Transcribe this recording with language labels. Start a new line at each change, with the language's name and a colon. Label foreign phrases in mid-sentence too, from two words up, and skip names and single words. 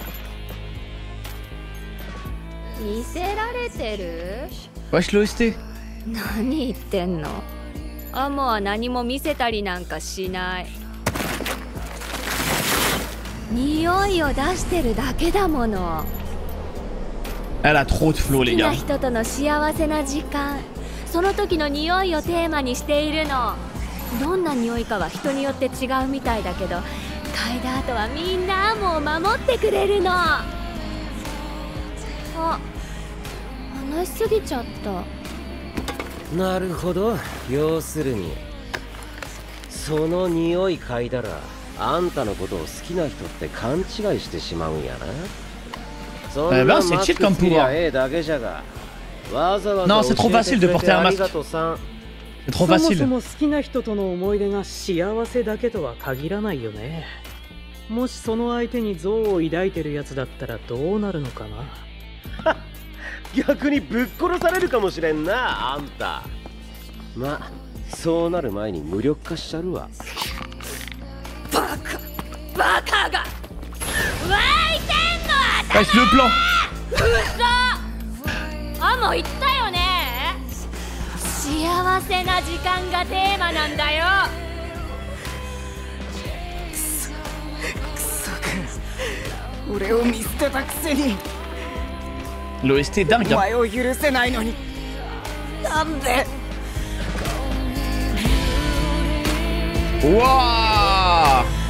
Japanese: 見せられてる？
French: Wesh l'OST.
Japanese: 何言ってんの？アモは何も見せたりなんかしない。匂いを出してるだけだもの。
French: Elle a trop de flow,
Japanese: 好
French: les
Japanese: きな
French: gars.
Japanese: 人との幸せな時間、その時の匂いをテーマにしているの。どんな匂いかは人によって違うみたいだけど、嗅いだ後はみんなアモを守ってくれるの。あ、話しすぎちゃった。なるほど。要するにその匂い嗅いだらあんたのことを好きな人って勘違いしてしまうんやな。そんなマスクつけりゃええだけじゃが、わざわざ
French: Non, c'est trop facile de porter un masque.
Japanese: ありがとうさん。
French: C'est trop
Japanese: そも
French: facile.
Japanese: そも好きな人との思い出が幸せだけとは限らないよね。もしその相手に憎悪を抱いてるやつだったらどうなるのかな。逆にぶっ殺されるかもしれんな、あんた。まあそうなる前に無力化しちゃるわ。バカが湧いてんのは
French: Wesh le plan.
Japanese: 嘘。アモ言ったよね。幸せな時間がテーマなんだよ。クソか。俺を見捨てたくせに
French: L'OST est
Japanese: お
French: dingue. Hein.
Japanese: 前を許せないのになんで。
French: Wouah.